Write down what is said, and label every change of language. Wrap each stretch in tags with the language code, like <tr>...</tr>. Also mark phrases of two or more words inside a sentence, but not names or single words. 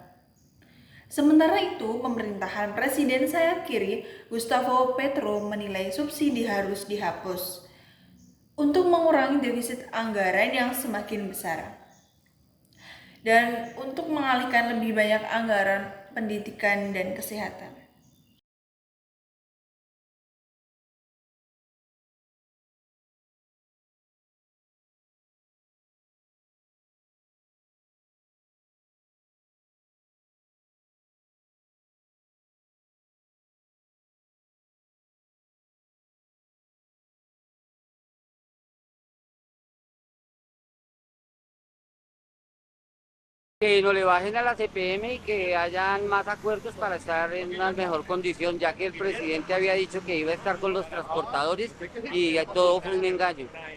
<id>Sementara itu, pemerintahan Presiden sayap kiri Gustavo Petro menilai subsidi harus dihapus untuk mengurangi defisit anggaran yang semakin besar dan untuk mengalihkan lebih banyak anggaran pendidikan dan kesehatan.</id> <es>Que no le bajen a la CPM y que hayan más acuerdos para estar en una mejor condición, ya que el presidente había dicho que iba a estar con los transportadores y todo fue un engaño.</es>